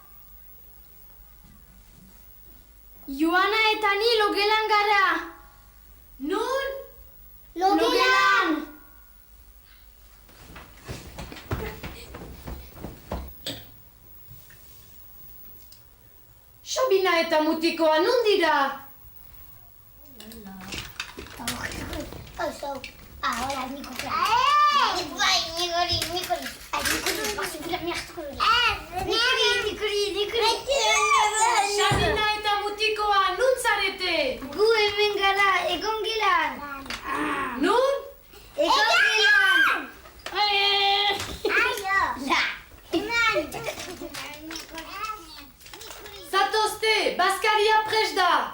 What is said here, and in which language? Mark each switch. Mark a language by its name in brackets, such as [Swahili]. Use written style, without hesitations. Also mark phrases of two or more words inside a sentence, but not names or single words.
[Basque] Joana eta ni logelan gara. Nun? Logelan! Sabina eta mutikoa nun dira? [Spanish] Ahora, Nico. [Portuguese] Vai, Nicoli. Ai, Nicoli, posso tirar minha articulação? Nicoli. [Basque] Sabina eta mutikoa nun zarete? Gu hemen gara, egon gelan. Nun? Egon gelan. Zatozte, Baskaria prest da.